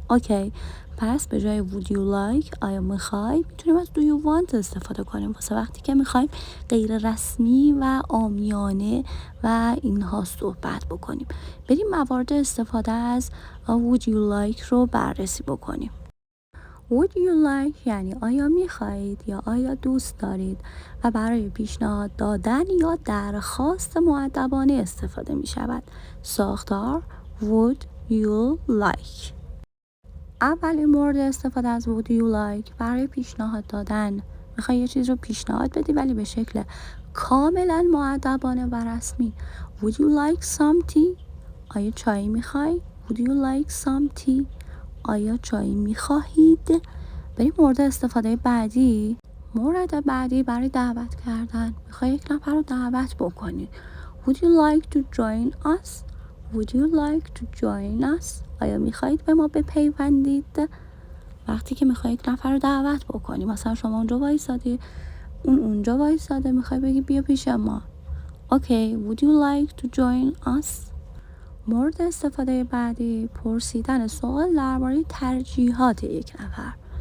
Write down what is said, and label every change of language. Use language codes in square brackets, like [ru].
[fa] اوکی، پس به جای would you like آیا میخوای، میتونیم از [en] do you want [fa] استفاده کنیم واسه وقتی که میخوایم غیر رسمی و عامیانه و اینها صحبت بکنیم. بریم موارد استفاده از would you like رو بررسی بکنیم. Would you like یعنی آیا میخواهید یا آیا دوست دارید و برای پیشنهاد دادن یا درخواست مؤدبانه استفاده می شود. ساختار Would you like. اولین مورد استفاده از Would you like برای پیشنهاد دادن. میخوای یه چیز رو پیشنهاد بدی ولی به شکل کاملا مؤدبانه و رسمی. [en] Would you like some tea؟ [fa] آیا چای میخوای؟ [en] Would you like some tea؟ [fa] آیا چای میخواهید؟ بریم مورد استفاده بعدی. مورد بعدی برای دعوت کردن. میخوای یک نفر رو دعوت بکنی. [en] Would you like to join us? Would you like to join us? [fa] آیا میخواهید به ما بپیوندید؟ وقتی که میخوای یک نفر رو دعوت بکنی، مثلا شما اونجا وایسادی، اونجا وایساده، میخوای بگی بیا پیش ما. اوکی، [en] would you like to join us؟ [fa] مورد استفاده بعدی پرسیدن سوال درباره ترجیحات یک نفر.